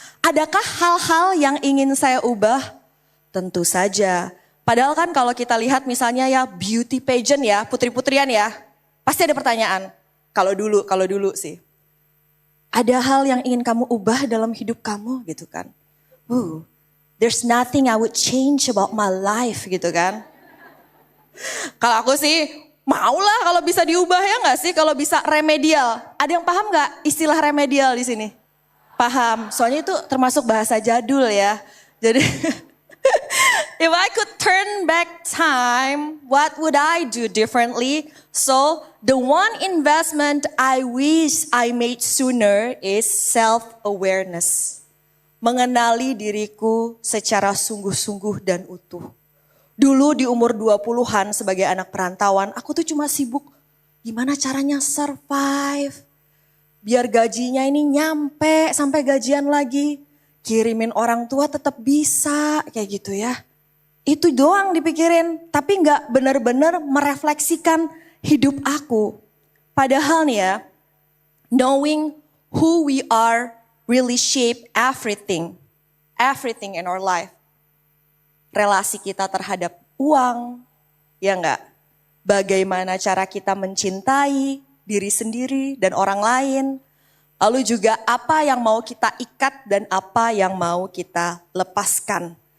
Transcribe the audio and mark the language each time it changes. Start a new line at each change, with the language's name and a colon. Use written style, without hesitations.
Indonesian: Adakah hal-hal yang ingin saya ubah? Tentu saja. Padahal kan kalau kita lihat misalnya ya beauty pageant ya, putri-putrian ya. Pasti ada pertanyaan. Kalau dulu sih. Ada hal yang ingin kamu ubah dalam hidup kamu gitu kan.
English: There's nothing I would change about my life
Indonesian: gitu kan. Kalau aku sih maulah kalau bisa diubah ya nggak sih, kalau bisa remedial. Ada yang paham nggak istilah remedial di sini? Paham, soalnya itu termasuk bahasa jadul ya.
English: Jadi if I could turn back time, what would I do differently? So the one investment I wish I made sooner is self-awareness.
Indonesian: Mengenali diriku secara sungguh-sungguh dan utuh. Dulu di umur 20-an sebagai anak perantauan, aku tuh cuma sibuk gimana caranya survive. Biar gajinya ini nyampe sampai gajian lagi. Kirimin orang tua tetap bisa kayak gitu ya. Itu doang dipikirin. Tapi gak benar-benar merefleksikan hidup aku. Padahal nih ya,
English: knowing who we are really shape everything. Everything in our life.
Indonesian: Relasi kita terhadap uang, ya enggak? Bagaimana cara kita mencintai diri sendiri dan orang lain. Lalu juga apa yang mau kita ikat dan apa yang mau kita lepaskan.